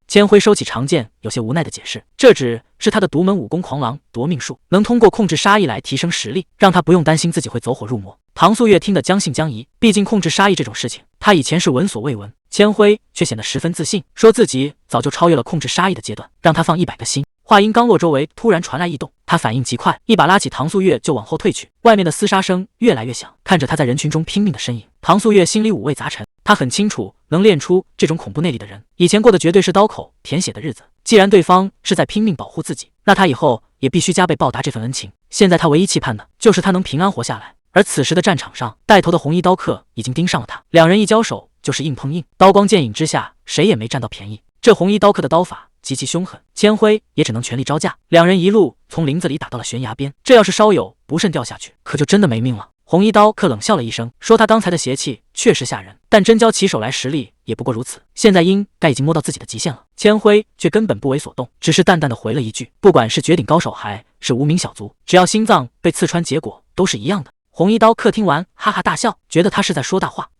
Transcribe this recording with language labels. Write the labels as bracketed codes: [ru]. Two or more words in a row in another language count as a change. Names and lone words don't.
[zh] 千輝收起長劍，有些無奈的解釋：“這只是他的獨門武功狂狼奪命術，能通過控制殺意來提升實力，讓他不用擔心自己會走火入魔。” 唐素月聽得將信將疑，畢竟控制殺意這種事情，他以前是聞所未聞。千輝卻顯得十分自信，說自己早就超越了控制殺意的階段，讓他放100個心。話音剛落，周圍突然傳來異動，他反應極快，一把拉起唐素月就往後退去。外面的廝殺聲越來越響，看着他在人群中拼命的身影，唐素月心裡五味雜陳。他很清楚，能練出這種恐怖內力的人，以前過的絕對是刀口舔血的日子。既然對方是在拼命保護自己，那他以後也必須加倍報答這份恩情。現在他唯一期盼的就是他能平安活下來。而此時的戰場上，帶頭的紅衣刀客已經盯上了他，兩人一交手就是硬碰硬，刀光劍影之下，誰也沒占到便宜。這紅衣刀客的刀法極其凶狠，千輝也只能全力招架。兩人一路從林子裡打到了懸崖邊，這要是稍有不慎掉下去，可就真的沒命了。紅衣刀客冷笑了一聲，說他剛才的邪氣確實嚇人，但真交起手來實力也不過如此，現在應該已經摸到自己的極限了。千輝卻根本不為所動，只是淡淡的回了一句：“不管是絕頂高手還是無名小卒，只要心臟被刺穿，結果都是一樣的。” 紅衣刀客聽完哈哈大笑，覺得他是在說大話。